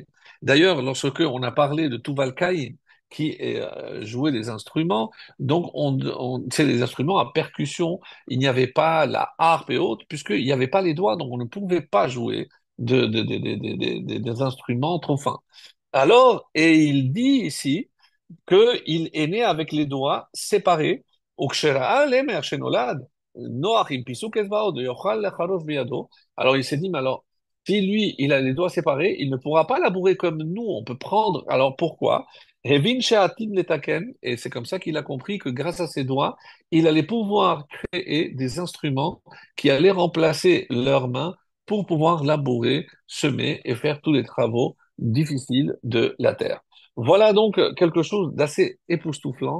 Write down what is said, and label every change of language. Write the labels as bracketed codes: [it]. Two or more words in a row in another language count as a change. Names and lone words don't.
[fr] D'ailleurs, lorsque on a parlé de Tuval Caïn, qui jouait des instruments, donc c'est des instruments à percussion. Il n'y avait pas la harpe et autres, puisqu'il n'y avait pas les doigts, donc on ne pouvait pas jouer des instruments trop fins. Alors, et il dit ici qu'il est né avec les doigts séparés. [he] וכשראה למר שנולד, נוח עם פיסוק אצבעות, ויוכל לחרוש בידו. [fr] Alors il s'est dit, mais alors, si lui, il a les doigts séparés, il ne pourra pas labourer comme nous, on peut prendre. Alors pourquoi? [he] הבין שעתיד לתקן, [fr] et c'est comme ça qu'il a compris que grâce à ses doigts, il allait pouvoir créer des instruments qui allaient remplacer leurs mains pour pouvoir labourer, semer et faire tous les travaux difficiles de la terre. Voilà donc quelque chose d'assez époustouflant.